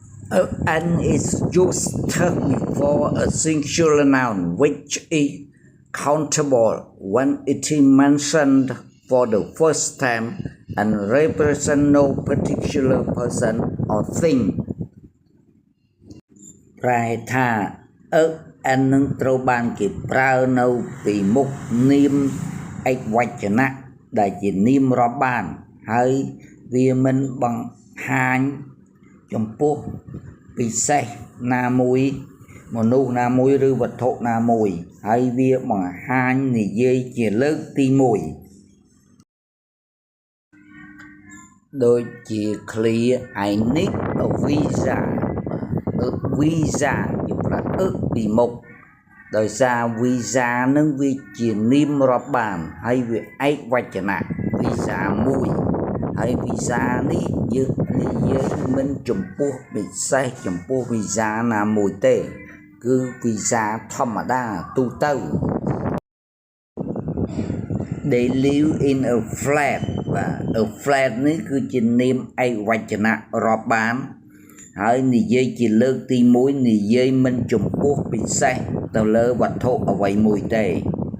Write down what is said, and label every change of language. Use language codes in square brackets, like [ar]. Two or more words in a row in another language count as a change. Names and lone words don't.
[en] An is used before a singular noun which is countable when it is mentioned for the first time and represent no particular person or thing [km] ប្រែថា an នឹងត្រូវបានគេប្រើនៅពីមុខនាមឯកវចនៈដែលជានាមរាប់បានហើយវាមិនបង្ហាញចំពោះពិសេសណាមួយមនុស្សណាមួយឬវត្ថុណាមួយហើយវាបង្ហាញនិយាយជាលើកទី 1ដូចជា clear [en] I need a visa [km] visa ជាប្រអឹកពីមុខដោយសារ visa នឹងវាជានាមរាប់បានហើយវាឯកវចនៈ visa មួយហើយ visa នេះយើងនិយាយមិនចំពោះពិសេសចំពោះ visa ណាមួយទេគឺ visa ធម្មតាទូទៅ [en] They live in a flat [km] បាទ [en] a flat [km] នេះគឺជានាមឯកវចនៈរាប់បានហើយនិយាយជាលើកទី1និយាយមិនចំពោះពិសេសទៅលើវត្ថុអ្វីមួយទេ